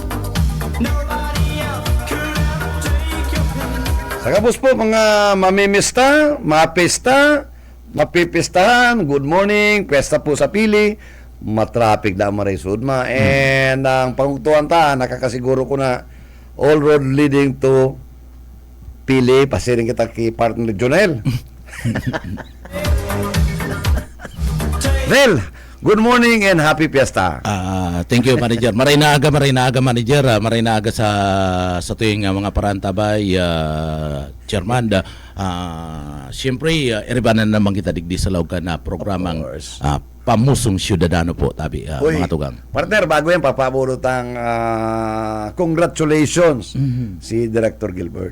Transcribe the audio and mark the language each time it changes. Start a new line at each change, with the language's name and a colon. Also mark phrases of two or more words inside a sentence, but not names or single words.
Bikol: Sa kabus po mga mamimista, mapista, mapipistahan,
English: good morning,
Bikol: pesta po sa pili, matraffic na maray sudma. And ang pangugtuan ta, nakakasiguro ko na
English: all road leading to pili,
Bikol: pasiring kita kay partner Jonel.
English: Well, good morning and happy fiesta. Thank you,
Bikol: Manager. Maray na aga, Manager. Maray na aga sa tuwing mga parantabay, Chairman. Siyempre, iribanan naman kita digdi sa laukan na programang Pamusong Syudadano po, tabi, mga tugang. Partner, bago yan, papabulutang congratulations si Director Gilbert.